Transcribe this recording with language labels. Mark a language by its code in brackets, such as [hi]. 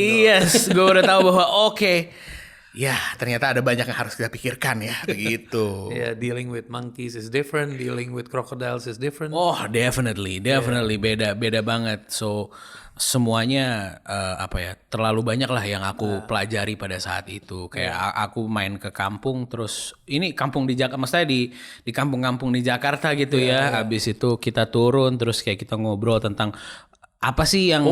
[id] Yes, gue udah tahu bahwa ya ternyata ada banyak yang harus kita pikirkan ya begitu. [en] Yeah, dealing with monkeys is different, dealing with crocodiles is different. Oh, definitely [id] beda banget. So semuanya terlalu banyak lah yang aku pelajari pada saat itu. Kayak aku main ke kampung, terus ini kampung di Jakarta, maksudnya di kampung-kampung di Jakarta gitu ya. Habis itu kita turun, terus kayak kita ngobrol tentang apa sih yang